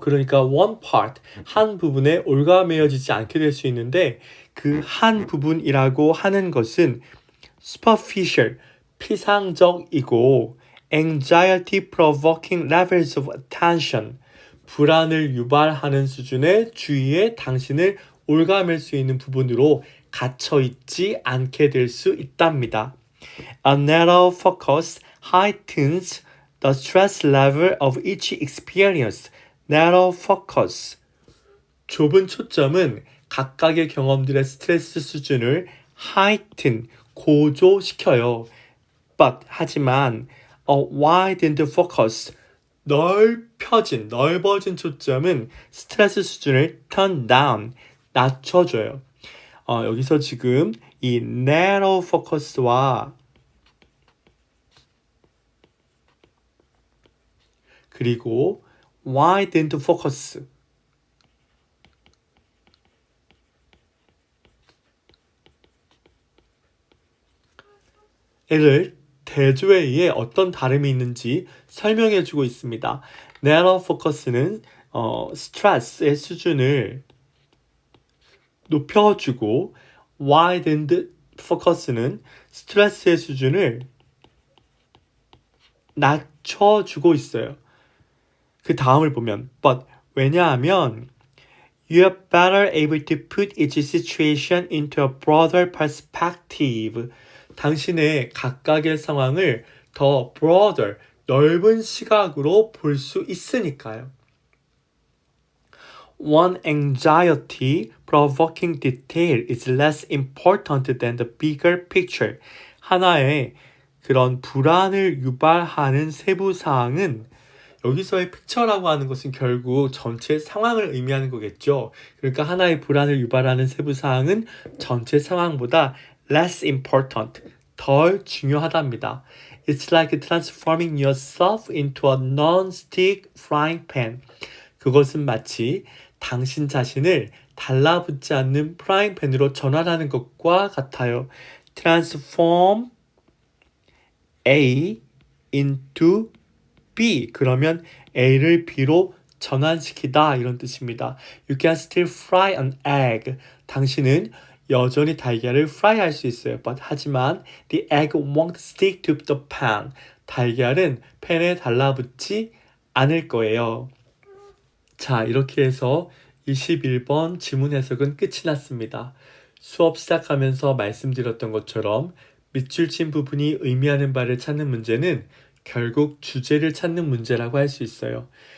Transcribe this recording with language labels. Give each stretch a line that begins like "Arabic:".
Korean: 그러니까
English: one part,
Korean: 한 부분에 올가매어지지 않게 될 수 있는데 그 한 부분이라고 하는 것은 superficial, 피상적이고
English: anxiety-provoking levels of attention,
Korean: 불안을 유발하는 수준의 주의에 당신을 올가맬 수 있는 부분으로 갇혀 있지 않게 될 수 있답니다.
English: A narrow focus heightens the stress level of each experience. narrow focus.
Korean: 좁은 초점은 각각의 경험들의 스트레스 수준을 heighten, 고조시켜요.
English: But,
Korean: 하지만
English: a widened focus,
Korean: 넓어진 초점은 스트레스 수준을
English: turn down,
Korean: 낮춰줘요. 여기서 지금 이 narrow focus와 그리고 widened focus 를 대조에 의해 어떤 다름이 있는지 설명해주고 있습니다. narrow focus는 스트레스의 수준을 높여주고 widened focus는 스트레스의 수준을 낮춰주고 있어요. 그 다음을 보면
English: but
Korean: 왜냐하면
English: you are better able to put each situation into a broader perspective.
Korean: 당신의 각각의 상황을 더 broader, 넓은 시각으로 볼 수 있으니까요.
English: One anxiety provoking detail is less important than the bigger picture.
Korean: 하나의 그런 불안을 유발하는 세부 사항은 여기서의 픽처라고 하는 것은 결국 전체 상황을 의미하는 거겠죠. 그러니까 하나의 불안을 유발하는 세부 사항은 전체 상황보다
English: less important,
Korean: 덜 중요하답니다.
English: It's like transforming yourself into a non-stick frying pan.
Korean: 그것은 마치 당신 자신을 달라붙지 않는 프라이팬으로 전환하는 것과 같아요.
English: Transform A into B.
Korean: 그러면 A를 B로 전환시키다 이런 뜻입니다.
English: You can still fry an egg.
Korean: 당신은 여전히 달걀을 프라이할 수 있어요.
English: But
Korean: 하지만
English: the egg won't stick to the pan.
Korean: 달걀은 팬에 달라붙지 않을 거예요. 자, 이렇게 해서 21번 지문 해석은 끝이 났습니다. 수업 시작하면서 말씀드렸던 것처럼 밑줄 친 부분이 의미하는 바를 찾는 문제는 결국 주제를 찾는 문제라고 할 수 있어요.